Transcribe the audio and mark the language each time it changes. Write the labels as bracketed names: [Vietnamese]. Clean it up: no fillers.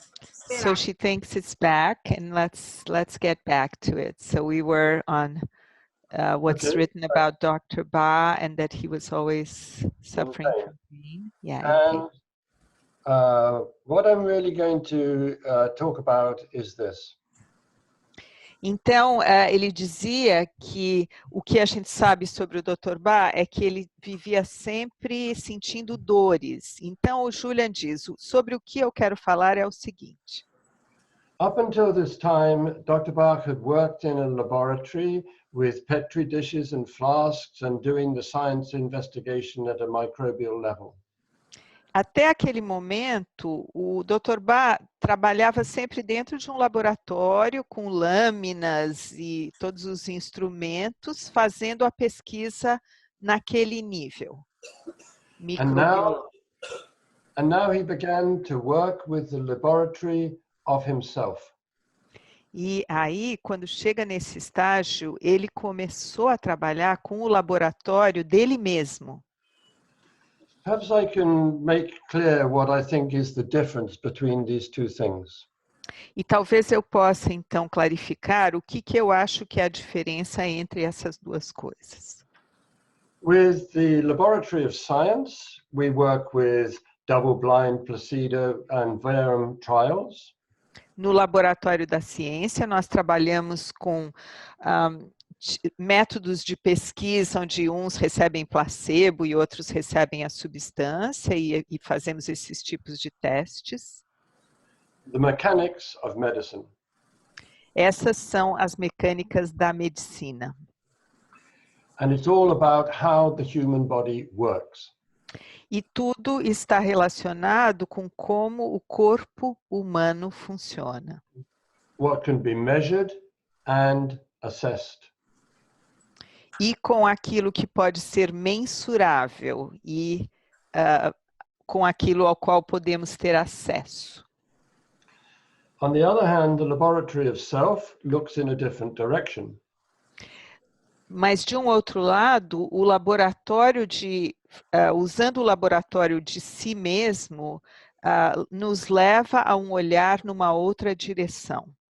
[English] So she thinks it's back, and let's get back to it. So we were on what's Okay. written about Dr. Bach, and that he was always suffering Okay. from pain. Yeah. And what I'm really going to talk about is this. [Portuguese] Então, ele dizia que o que a gente sabe sobre o Dr. Bach é que ele vivia sempre sentindo dores. Então, o Julian diz, sobre o que eu quero falar é o seguinte. [English] Up until this time, Dr. Bach had worked in a laboratory with petri dishes and flasks and doing the science investigation at a microbial level. [Portuguese] Até aquele momento, o Dr. Bach trabalhava sempre dentro de um laboratório com lâminas e todos os instrumentos, fazendo a pesquisa naquele nível microbiológico. [English] And now he began to work with the laboratory of himself. [Portuguese] E aí, quando chega nesse estágio, ele começou a trabalhar com o laboratório dele mesmo. [English] Perhaps I can make clear what I think is the difference between these two things. [Portuguese] E talvez eu possa, então, clarificar o que eu acho que é a diferença entre essas duas coisas. [English] With the laboratory of science, we work with double-blind placebo and verum trials. [Portuguese] No laboratório da ciência, nós trabalhamos com métodos de pesquisa onde uns recebem placebo e outros recebem a substância e fazemos esses tipos de testes. [English] The mechanics of medicine. [Portuguese] Essas são as mecânicas da medicina. [English] And it's all about how the human body works. [Portuguese] E tudo está relacionado com como o corpo humano funciona. [English] What can be measured and assessed. [Portuguese] E com aquilo que pode ser mensurável e com aquilo ao qual podemos ter acesso. [English] On the other hand, the laboratory of self looks in a different direction. [Portuguese] Mas, de um outro lado, o laboratório usando o laboratório de si mesmo, nos leva a um olhar numa outra direção.